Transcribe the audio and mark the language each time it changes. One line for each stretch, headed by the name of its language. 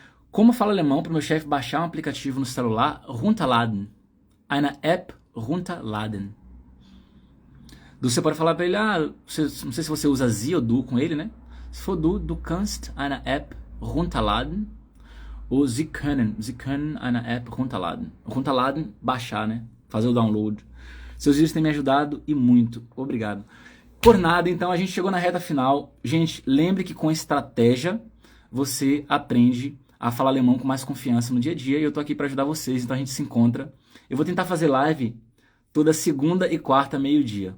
Portuguese: Como falo alemão para o meu chefe baixar um aplicativo no celular? Runterladen.
German: Eine App runterladen.
Portuguese: Você pode falar para ele, não sei se você usa Sie ou Du com ele, né? Se for
German: du kannst eine App runterladen. Ou Sie können eine App runterladen.
Portuguese: Runterladen, baixar, né? Fazer o download. Seus vídeos têm me ajudado e muito. Obrigado. Por nada, então a gente chegou na reta final. Gente, lembre que com estratégia você aprende a falar alemão com mais confiança no dia a dia. E eu tô aqui para ajudar vocês, então a gente se encontra. Eu vou tentar fazer live toda segunda e quarta, meio-dia.